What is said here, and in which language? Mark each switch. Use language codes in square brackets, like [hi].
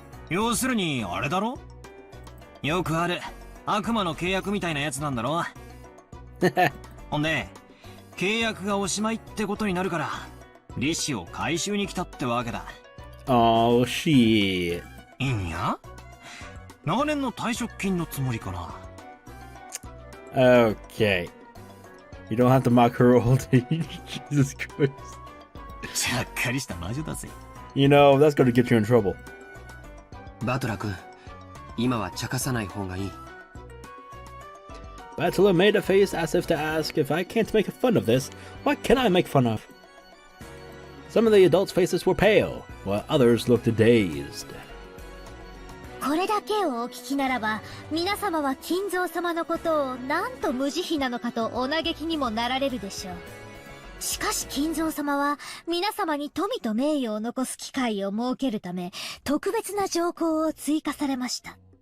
[ja] 要するにあれだろ、よくある悪魔の契約みたいなやつなんだろ。ほんで契約がおしまいってことになるから利子を回収に来たってわけだ。 [en] Oh shit. [ja] いいんや、長年の退職金のつもりかな。 [en] Okay. You don't have to mock her old age. Jesus Christ. [ja] ちゃっかりした魔女だぜ。 [en] You know, that's going to get you in trouble. [ja] バトラ君、今は茶化さない方がいい。 [en] Bachelor made a face as if to ask, if I can't make fun of this, what can I make fun of? Some of the adults' faces were pale, while others looked dazed. [ja] これだけをお聞きならば皆様は金蔵様のことをなんと無慈悲なのかとお嘆きにもなられるでしょう。しかし金蔵様は皆様に富と名誉を残す機会を設けるため特別な条項を追加されました。